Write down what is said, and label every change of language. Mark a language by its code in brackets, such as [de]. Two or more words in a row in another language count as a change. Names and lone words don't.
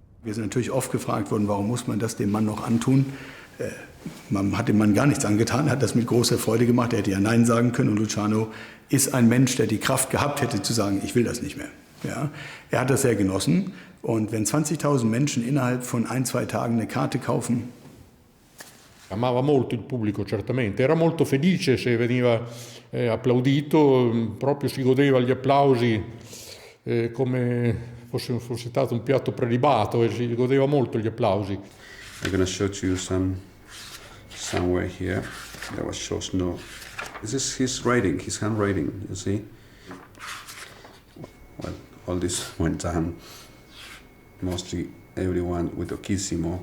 [de] Wir sind natürlich oft gefragt worden, warum muss man das dem Mann noch antun? Man hat dem Mann gar nichts angetan, hat das mit großer Freude gemacht. Er hätte ja Nein sagen können. Und Luciano ist ein Mensch, der die Kraft gehabt hätte zu sagen, ich will das nicht mehr. Ja, er hat das sehr genossen. Und wenn 20.000 Menschen innerhalb von 1-2 Tagen eine Karte kaufen. [it] Amava molto il pubblico, certamente. Era molto felice se veniva applaudito, proprio si godeva gli applausi come fosse stato un piatto prelibato e si godeva molto gli applausi. [en] I'm going to show to you somewhere here. There was shows no. This is his writing, his handwriting. You see. Well, all this went down. Mostly everyone with Occhissimo.